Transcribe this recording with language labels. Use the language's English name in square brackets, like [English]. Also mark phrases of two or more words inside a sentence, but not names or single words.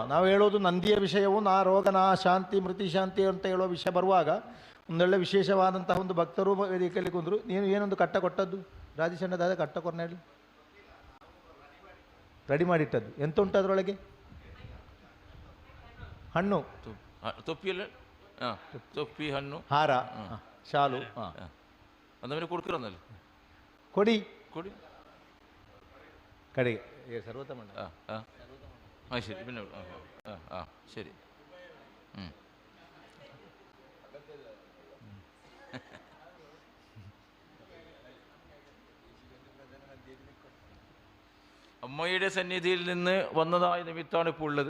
[Kannada] ನಾವು ಹೇಳೋದು ನಂದಿಯ ವಿಷಯವು ನಾ ರೋಗ ನಾ ಶಾಂತಿ ಮೃತಿ ಶಾಂತಿ ಅಂತ ಹೇಳೋ ವಿಷಯ ಬರುವಾಗ ಒಂದೊಳ್ಳೆ ವಿಶೇಷವಾದಂತಹ ಒಂದು ಭಕ್ತರು ವೇದಿಕೆಯಲ್ಲಿ ಕುಂದರು. ನೀನು ಏನೊಂದು ಕಟ್ಟ ಕೊಟ್ಟದ್ದು ರಾಜೇಶಣ್ಣದಾದ ಕಟ್ಟ ಕೊರ್ನೇಳಿ ರೆಡಿ ಮಾಡಿಟ್ಟದ್ದು ಎಂತ ಉಂಟು ಅದರೊಳಗೆ? ಹಣ್ಣು, ತೊಪ್ಪಿಯಲ್ಲ, ತೊಪ್ಪಿ, ಹಣ್ಣು, ಹಾರ, ಶಾಲು. [Malayalam] അതവന് കൊടുക്കണമെന്നല്ലേ? [Kannada] ಕೊಡಿ ಕೊಡಿ ಕಡೆಗೆ ಸರ್ವೋತ್ತಮ. [Malayalam] ശരി, പിന്നെ ശരി. അമ്മയുടെ സന്നിധിയിൽ നിന്ന് വന്നതായ നിമിത്തമാണ് ഇപ്പോൾ ഉള്ളത്.